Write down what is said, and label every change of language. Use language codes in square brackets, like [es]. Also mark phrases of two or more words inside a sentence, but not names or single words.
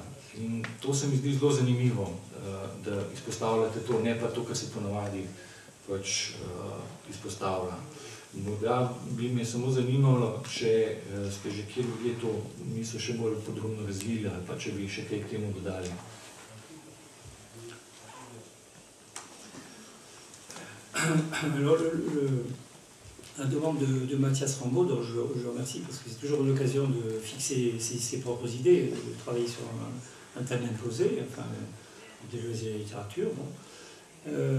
[sl] In to se mi zdi zelo zanimivo, da izpostavljate to, ne pa to, kar se ponavadi pač izpostavlja. Morda bi me samo zanimalo, če ste že kjer ljudje to misel še bolj podrobno razvili, ali pa če bi še kaj k temu dodali. [fr] Alors, la demande de Mathias Rambaud, dont je le remercie parce que c'est toujours une occasion de fixer ses propres idées, de travailler sur un thème imposé, enfin, Deleuze et la littérature. Bon.